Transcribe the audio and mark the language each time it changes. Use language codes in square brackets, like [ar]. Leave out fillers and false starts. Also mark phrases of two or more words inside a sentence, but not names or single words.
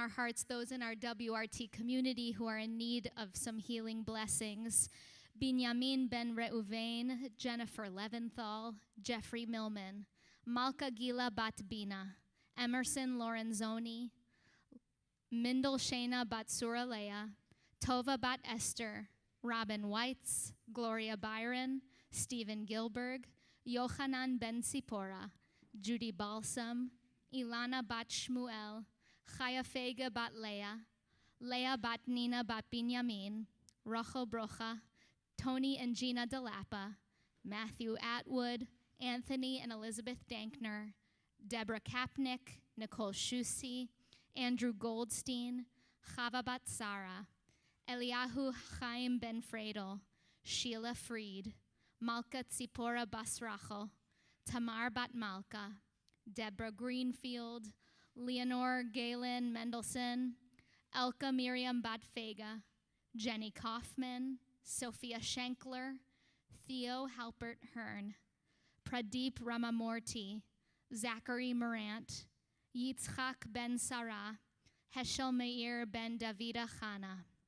[en] our hearts those in our WRT community who are in need of some healing blessings. Binyamin Ben Reuven, Jennifer Leventhal, Jeffrey Millman, Malka Gila Bat Bina, Emerson Lorenzoni, Mindel Shana Bat Suralea, Tova Bat Esther, Robin Weitz, Gloria Byron, Stephen Gilberg, Yohanan Ben Sipora, Judy Balsam, Ilana Bat Shmuel, Chaya Fega Bat Leah, Leah Bat Nina Bat Binyamin, Rachel Brocha, Tony and Gina DeLappa, Matthew Atwood, Anthony and Elizabeth Dankner, Deborah Kapnick, Nicole Shusi, Andrew Goldstein, Chava Bat Sara, Eliyahu Chaim Ben Fredel, Sheila Freed, Malka Tzipora Basrachel, Tamar Bat Malka, Deborah Greenfield, Leonore Galen Mendelson, Elka Miriam Bat Fega, Jenny Kaufman, Sophia Schenkler, Theo Halpert Hearn, Pradeep Ramamurthy, Zachary Morant, Yitzchak Ben Sarah, Heschel Meir Ben Davida Chana.